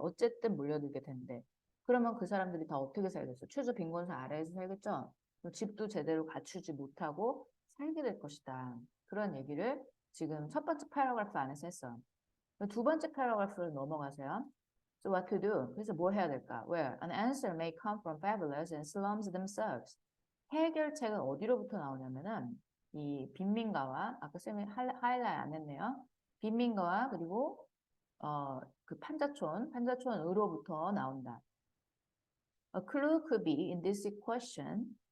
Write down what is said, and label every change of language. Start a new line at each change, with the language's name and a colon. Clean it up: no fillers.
Korean: 어쨌든 몰려들게 된대. 그러면 그 사람들이 다 어떻게 살겠어? 최저 빈곤선 아래에서 살겠죠? 집도 제대로 갖추지 못하고 살게 될 것이다. 그런 얘기를 지금 첫 번째 패러그래프 안에서 했어. 두 번째 패러그래프로 넘어가세요.
English: So what to do?
Korean: 그래서 뭘 해야 될까?
English: Where an answer may come from favelas and slums themselves.
Korean: 해결책은 어디로부터 나오냐면은 이 빈민가와 아까 쌤이 하이라이트 안 했네요. 빈민가와 그리고 그 판자촌으로부터 나온다.
English: A clue could be in this question.